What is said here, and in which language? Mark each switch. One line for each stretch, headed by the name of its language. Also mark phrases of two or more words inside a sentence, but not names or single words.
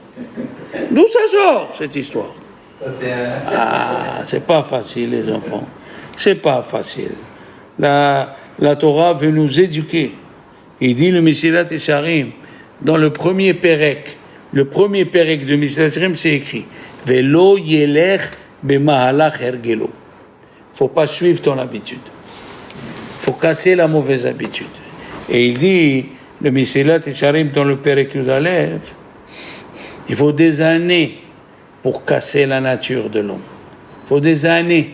French: D'où ça sort, cette histoire? Ah, c'est pas facile, les enfants. C'est pas facile. La Torah veut nous éduquer. Il dit le Mesilat Yesharim, dans le premier Perek de Mesilat Yesharim, c'est écrit
Hebrew: ולא ילך במהלך הרגלו.
French: Faut pas suivre ton habitude. Faut casser la mauvaise habitude. Et il dit, le Mesilat Yesharim dans le
Hebrew: פרק יודלב,
French: il faut des années pour casser la nature de l'homme. Il faut des années.